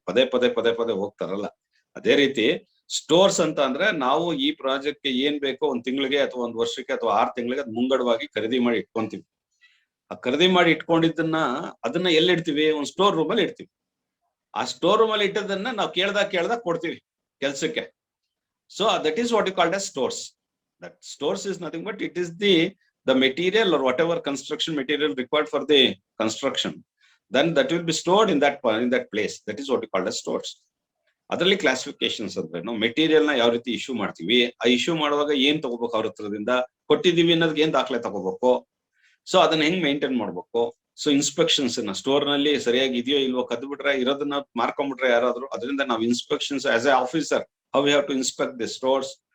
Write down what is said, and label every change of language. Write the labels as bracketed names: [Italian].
[Kannada] ಪದೇ ಪದೇ ಹೋಗ್ತಾರಲ್ಲ. ಅದೇ ರೀತಿ ಸ್ಟೋರ್ಸ್ ಅಂತ ಅಂದ್ರೆ ನಾವು ಈ ಪ್ರಾಜೆಕ್ಟ್ಗೆ ಏನ್ ಬೇಕೋ ಒಂದ್ ತಿಂಗಳಿಗೆ ಅಥವಾ ಒಂದ್ ವರ್ಷಕ್ಕೆ ಅಥವಾ 6 ತಿಂಗಳಿಗೆ ಅದ್ ಮುಂಗಡವಾಗಿ ಖರೀದಿ ಮಾಡಿ ಇಟ್ಕೊಂತೀವಿ. ಆ ಖರೀದಿ ಮಾಡಿ ಇಟ್ಕೊಂಡಿದ್ದನ್ನ ಅದನ್ನ ಎಲ್ಲಿ ಇಡ್ತೀವಿ? ಒಂದ್ ಸ್ಟೋರ್ ರೂಮ್ ಅಲ್ಲಿ ಇಡ್ತೀವಿ. ಆ ಸ್ಟೋರ್ ರೂಮ್ ಅಲ್ಲಿ ಇಟ್ಟದನ್ನ ನಾವು ಕೇಳ್ದಾಗ ಕೊಡ್ತೀವಿ ಕೆಲ್ಸಕ್ಕೆ. [English] So that is what you called as stores. That stores is nothing but it is the material or whatever construction material required for the construction, then that will be stored in that place. That is what we call as stores. [Kannada] ಅದರಲ್ಲಿ classifications ಅಂದ್ರೆ ನಾವು material ನ ಯಾವ ರೀತಿ issue ಮಾಡ್ತೀವಿ, ಆ issue ಮಾಡುವಾಗ ಏನ್ ತಗೋಬೇಕು, ಅವ್ರ ಹತ್ರದಿಂದ ಕೊಟ್ಟಿದೀವಿ ಅನ್ನೋದಕ್ಕೆ ಏನ್ ದಾಖಲೆ ತಗೋಬೇಕು, ಸೊ ಅದನ್ನ ಹೆಂಗ್ ಮೇಂಟೈನ್ ಮಾಡ್ಬೇಕು. ಸೊ ಇನ್ಸ್ಪೆಕ್ಷನ್ಸ್ ಸ್ಟೋರ್ ನಲ್ಲಿ ಸರಿಯಾಗಿ ಇದೆಯೋ ಇಲ್ವೋ, ಕದ್ದು ಬಿಟ್ರೆ ಇರೋದನ್ನ ಮಾರ್ಕೊಂಡ್ಬಿಟ್ರೆ ಯಾರಾದ್ರೂ, ಅದರಿಂದ ನಾವು inspections [English] As a officer how we have to inspect the stores.